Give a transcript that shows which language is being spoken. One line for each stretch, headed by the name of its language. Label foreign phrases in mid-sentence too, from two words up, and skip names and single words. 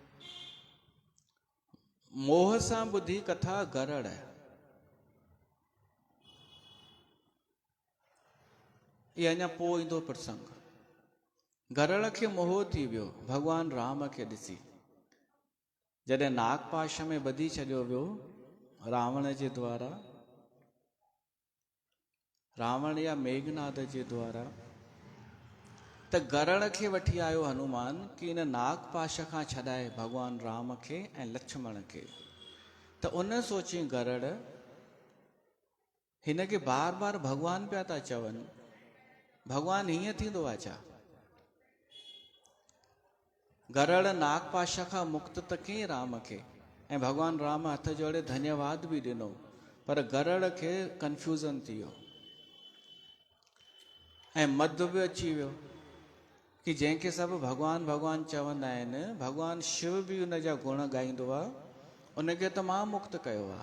Sindhi: मोह सां ॿुधी कथा गरड़ आहे। इहे अञा पोइ ईंदो प्रसंग। गरड़ खे मोह थी वियो भॻवान राम खे ॾिसी। जॾहिं नागपाश में ॿधी छॾियो वियो रावण जे द्वारा, रावण या मेघनाद जे द्वारा, त गरड़ खे वठी आयो हनुमान कि इन नागपाश खां छॾाए भॻवान राम खे ऐं लक्ष्मण खे। त उन सोची गरड़, हिन खे बार बार भॻवान पिया था चवनि, भॻवान हीअं थींदो आहे छा? गरड़ नागपाश खां मुक्त त कयईं राम खे, ऐं भॻवान राम हथ जोड़े धन्यवाद बि ॾिनो, पर गरड़ खे कंफ्यूज़न थी वियो ऐं मद बि अची वियो कि जंहिंखे सभु भॻवान भॻवान चवंदा आहिनि, भॻवान शिव बि उन जा गुण ॻाईंदो आहे, उनखे त मां मुक्त कयो आहे।